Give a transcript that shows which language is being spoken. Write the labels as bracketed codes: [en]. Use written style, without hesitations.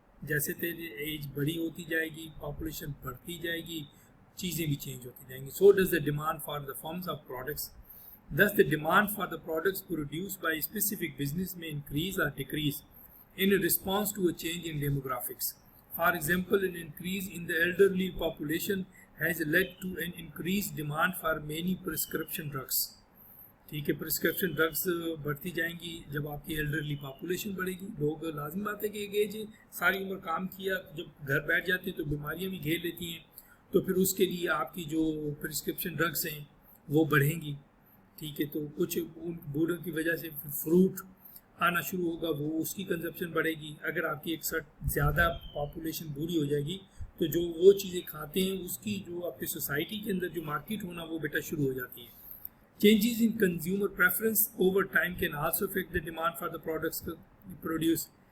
[ur] جیسے تیری ایج بڑی ہوتی جائے گی, پاپولیشن بڑھتی جائے گی, چیزیں بھی چینج ہوتی جائیں گی. [en] So does the demand for the forms of products. Thus the demand for the products produced by a specific business may increase or decrease in response to a change in demographics. For example, an increase in the elderly population has led to an increased demand for many prescription drugs. [ur] ٹھیک ہے, prescription drugs بڑھتی جائیں گی جب آپ کی elderly population بڑھے گی. لوگ لازم بات ہے کہ ایک ایج ساری عمر کام کیا, جب گھر بیٹھ جاتے ہیں تو بیماریاں بھی گھیر لیتی ہیں, تو پھر اس کے لیے آپ کی جو پرسکرپشن ڈرگس ہیں وہ بڑھیں گی. ٹھیک ہے, تو کچھ بوڑھوں کی وجہ سے فروٹ آنا شروع ہوگا, وہ اس کی کنزپشن بڑھے گی. اگر آپ کی ایک زیادہ پاپولیشن بوڑھی ہو جائے گی تو جو وہ چیزیں کھاتے ہیں اس کی جو آپ کی سوسائٹی کے اندر جو مارکیٹ ہونا وہ بیٹا شروع ہو جاتی ہے. [en] Changes in consumer preference over time can also affect the demand for the products produced.